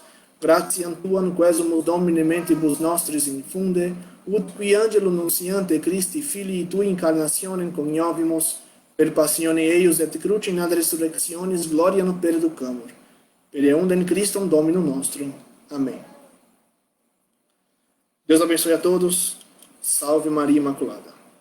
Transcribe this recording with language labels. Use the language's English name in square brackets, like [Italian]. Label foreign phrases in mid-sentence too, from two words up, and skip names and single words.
[Latin] Gratiam tuam quesumus Domine mentibus nostris infunde, ut qui angelo nunciante Christi Filii tui incarnationem coniovimus, per passione eius et crucem ad resurrectionis gloriam perducamur. Per eundem Christum Dominum nostrum. [Portuguese] Amém. Deus abençoe a todos. Salve Maria Imaculada.